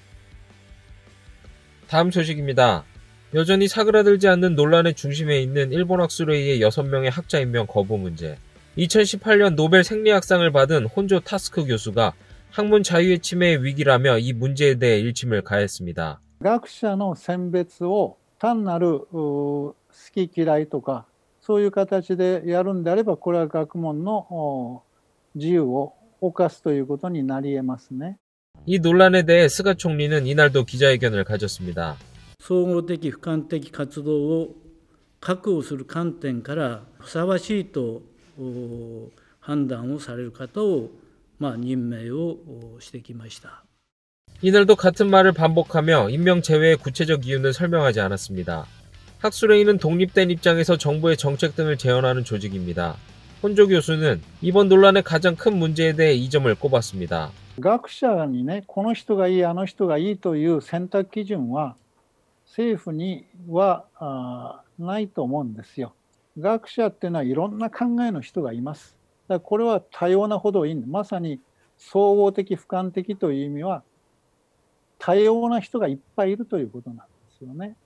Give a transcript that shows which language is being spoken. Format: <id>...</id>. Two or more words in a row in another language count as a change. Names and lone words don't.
<ko>다음 소식입니다. 여전히 사그라들지 않는 논란의 중심에 있는 일본 학술회의의 6명의 학자 임명 거부 문제. 2018년 노벨 생리학상을 받은 혼조 타스크 교수가 학문 자유의 침해의 위기라며 이 문제에 대해 일침을 가했습니다.</ko> <ja>学者の選別を単なる好き嫌いとかそういう形でやるんであれば、これは学問の自由を侵すということになり得ますね。</ja> <ko>이 논란에 대해 스가 총리는 이날도 기자회견을 가졌습니다.</ko> <ja>総合的俯瞰的活動を確保する観点からふさわしいと判断をされる方を任命をしてきました.</ja> <ko>이날도 같은 말을 반복하며 임명 제외의 구체적 이유는 설명하지 않았습니다. 학술회의는 독립된 입장에서 정부의 정책 등을 제언하는 조직입니다. 혼조 교수는 이번 논란의 가장 큰 문제에 대해 이 점을 꼽았습니다.</ko> <ja>学者にね、この人がいい、あの人がいいという選択基準は政府にはないと思うんですよ。学者っていうのはいろんな考えの人がいます。だからこれは多様なほどいいんで、まさに総合的俯瞰的という意味は多様な人がいっぱいいるということなんですよね。</ja>